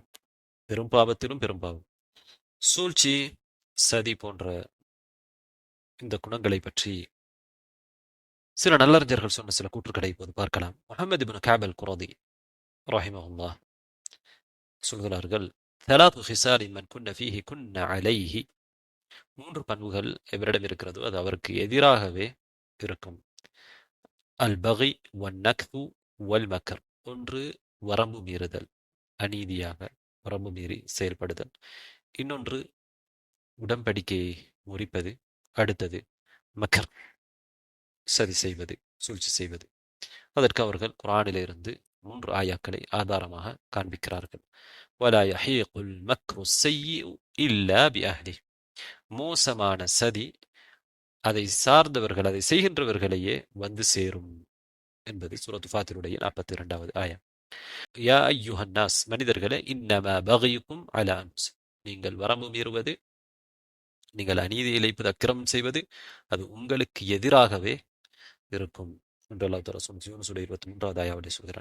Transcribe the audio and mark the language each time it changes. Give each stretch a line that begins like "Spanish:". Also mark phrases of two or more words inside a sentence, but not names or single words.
Tamil: பெரும் பாவத்திலும் பெரும் பாவம். சூழ்ச்சி, சதி போன்ற இந்த குணங்களை பற்றி சில நல்லறிஞர்கள் சொன்ன சில கூற்றுக்களை இப்போது பார்க்கலாம். முஹம்மது இப்னு கஅப் அல் குரதி ரஹிமஹுல்லாஹ் சொல்கிறார்கள்,
Arabic: ثلاث خصال من كن فيه كن عليه.
Tamil: மூன்று பண்புகள் எவரிடம் இருக்கிறதோ அது அவருக்கு எதிராகவே இருக்கும்.
Arabic: البغي والنكث والمكر.
Tamil: ஒன்று வரம்பு மீறுதல், அநீதியாக வரம்பு மீறி செயல்படுதல். இன்னொன்று உடன்படிக்கையை முறிப்பது. அடுத்தது மக்கர், சதி செய்வது, சூழ்ச்சி செய்வது. அதற்கு அவர்கள் குர்ஆனிலிருந்து 3 ஆயாக்களை ஆதாரமாக காண்பிக்கிறார்கள்.
Arabic: وَلَا يَحِيقُ الْمَكْرُ السَّيِّئُ إِلَّا بِأَهْلِهِ.
Tamil: மோசமான சதி அதை சார்ந்தவர்கள், அதை செய்கின்றவர்களையே வந்து சேரும் என்பது சூரத்து ஃபாத்திருடைய 42வது ஆயம்.
Arabic: يا أيها الناس, மனிதர்களே, إنما بغيكم على أنفسكم.
Tamil: நீங்கள் வரம்பு மீறுவது, நீங்கள் அநீதி இழைப்பது, அக்கிரமம் செய்வது அது உங்களுக்கு எதிராகவே இருக்கும் என்று
Arabic: الله تعالى
Tamil: யூனுஸ் 23வது ஆயாவிலே சொல்கிறான்.